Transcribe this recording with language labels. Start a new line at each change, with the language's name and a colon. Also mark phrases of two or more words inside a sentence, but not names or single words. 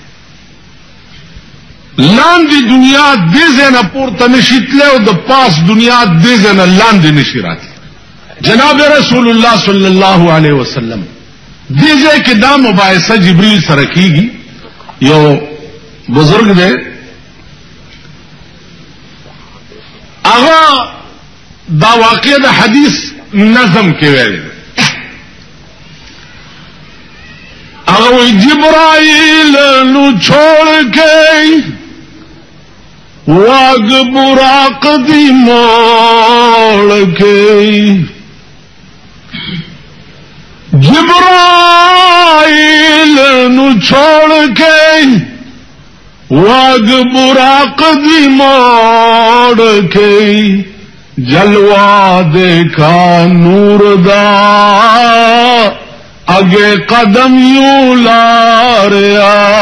Pashto: لاندې دنیا دې ځای نه پورته نشي تللی او د پاس دنیا دې ځای نه لاندې نشي راتلی جناب رسول الله
Arabic: صلی الله علیه وسلم
Pashto: دې ځای کې دا مباحثه جبريل سره کیږي یو بزرگ دے هغه دا واقع د حدیث نظم کې ویل هغه وی
Punjabi: جبرائیل نو چھوڑ کے واگ براق دی موڑ کے جبرائیل نوں چھوڑ کے واگ براق دی موڑ کے جلوہ ویکھا نور دا اگے قدم یوں لاریا